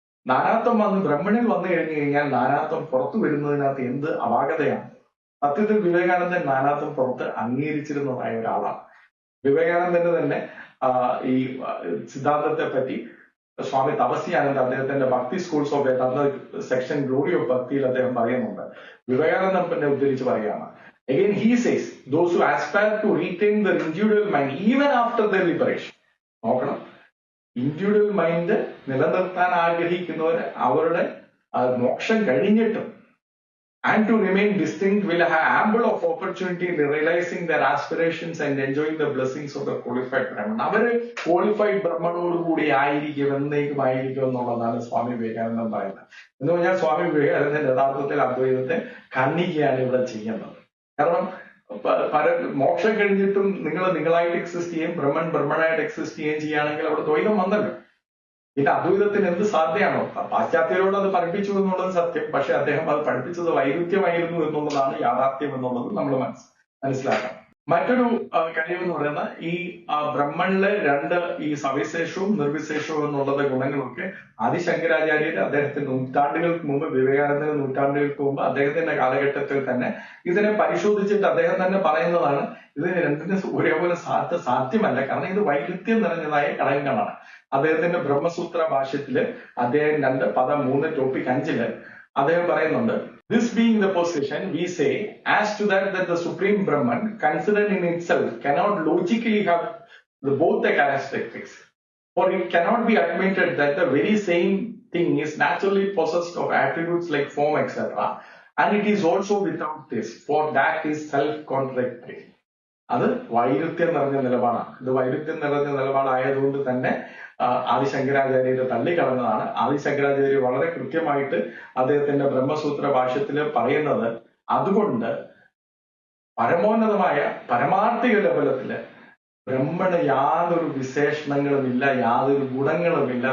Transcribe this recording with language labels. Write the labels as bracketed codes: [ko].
[ml] നാനാത്വം ബ്രഹ്മണിൽ വന്നു കഴിഞ്ഞു കഴിഞ്ഞാൽ നാനാത്വം പുറത്തു വരുന്നതിനകത്ത് എന്ത് അപാകതയാണ്? സത്യത്തിൽ വിവേകാനന്ദൻ നാനാത്വം പുറത്ത് അംഗീകരിച്ചിരുന്നതായ ഒരാളാണ്. വിവേകാനന്ദന്റെ തന്നെ ഈ സിദ്ധാന്തത്തെ പറ്റി സ്വാമി തപസ്യാനന്ദ അദ്ദേഹത്തിന്റെ ഭക്തി schools of Vedanta section glory of ഭക്തിയിൽ അദ്ദേഹം പറയുന്നുണ്ട്. വിവേകാനന്ദനെ ഉദ്ധരിച്ച് പറയുകയാണ്, [en] again he says those who aspire to retain their individual mind even after their liberation. [ml] നോക്കണം, ഇൻഡിവിജ്വൽ മൈൻഡ് നിലനിർത്താൻ ആഗ്രഹിക്കുന്നവർ അവരുടെ മോക്ഷം കഴിഞ്ഞിട്ടും [en] and to remain distinct will have ample of opportunity in realizing their aspirations and enjoying the blessings of the qualified Brahman. [ml] അവര് qualified ബ്രഹ്മണോടുകൂടി ആയിരിക്കും, എന്നേക്കുമായിരിക്കും എന്നുള്ളതാണ് സ്വാമി വിവേകാനന്ദൻ പറയുന്നത്. എന്ന് പറഞ്ഞാൽ സ്വാമി വിവേകാനന്ദൻ യഥാർത്ഥത്തിൽ അദ്വൈതത്തെ ഖണ്ഡിക്കുകയാണ് ഇവിടെ ചെയ്യുന്നത്. കാരണം മോക്ഷം കഴിഞ്ഞിട്ടും നിങ്ങളായിട്ട് എക്സിസ്റ്റ് ചെയ്യും, ബ്രഹ്മണായിട്ട് എക്സിസ്റ്റ് ചെയ്യുകയാണെങ്കിൽ അവിടെ ദ്വൈതം വന്നല്ലോ. പിന്നെ അദ്വൈതത്തിന് എന്ത് സാധ്യമാണോ? പാശ്ചാത്യരോട് അത് പഠിപ്പിച്ചു എന്നുള്ളത് സത്യം, പക്ഷെ അദ്ദേഹം അത് പഠിപ്പിച്ചത് വൈരുദ്ധ്യമായിരുന്നു എന്നുള്ളതാണ് യാഥാർത്ഥ്യം എന്നുള്ളത് നമ്മൾ മനസ്സിലാക്കണം. മറ്റൊരു കാര്യം എന്ന് പറയുന്നത് ഈ ബ്രഹ്മണിലെ രണ്ട് ഈ സവിശേഷവും നിർവിശേഷവും എന്നുള്ള ഗുണങ്ങളൊക്കെ ആദിശങ്കരാചാര്യർ അദ്ദേഹത്തിന് നൂറ്റാണ്ടുകൾക്ക് മുമ്പ്, വിവേകാനന്ദന്റെ നൂറ്റാണ്ടുകൾക്ക് മുമ്പ് അദ്ദേഹത്തിന്റെ കാലഘട്ടത്തിൽ തന്നെ ഇതിനെ പരിശോധിച്ചിട്ട് അദ്ദേഹം തന്നെ പറയുന്നതാണ്, ഇതിന് രണ്ടിന് ഒരേപോലെ സാധ്യമല്ല. കാരണം ഇത് വൈരുദ്ധ്യം നിറഞ്ഞതായ ഘടകങ്ങളാണ്. അദ്ദേഹത്തിന്റെ ബ്രഹ്മസൂത്ര ഭാഷ്യത്തില് അദ്ദേഹം 2 ടോപ്പിക് 5 അദ്ദേഹം പറയുന്നുണ്ട്, [en] this being the position, we say, as to that the Supreme Brahman, considered in itself, cannot logically have both the characteristics. For it cannot be admitted that the very same thing is naturally possessed of attributes like form, etc. And it is also without this, for that is self-contradictory. [ml] അത് വൈരുദ്ധ്യം നിറഞ്ഞ നിലപാടാണ്. ഇത് വൈരുദ്ധ്യം നിറഞ്ഞ നിലപാടായതുകൊണ്ട് തന്നെ ആദിശങ്കരാചാര്യരെ തള്ളിക്കളഞ്ഞതാണ്. ആദിശങ്കരാചാര്യ വളരെ കൃത്യമായിട്ട് അദ്ദേഹത്തിന്റെ ബ്രഹ്മസൂത്ര ഭാഷ്യത്തില് പറയുന്നത്, അതുകൊണ്ട് പരമോന്നതമായ പരമാർത്ഥിക ലെവലത്തില് ബ്രഹ്മന് യാതൊരു വിശേഷണങ്ങളുമില്ല, യാതൊരു ഗുണങ്ങളുമില്ല.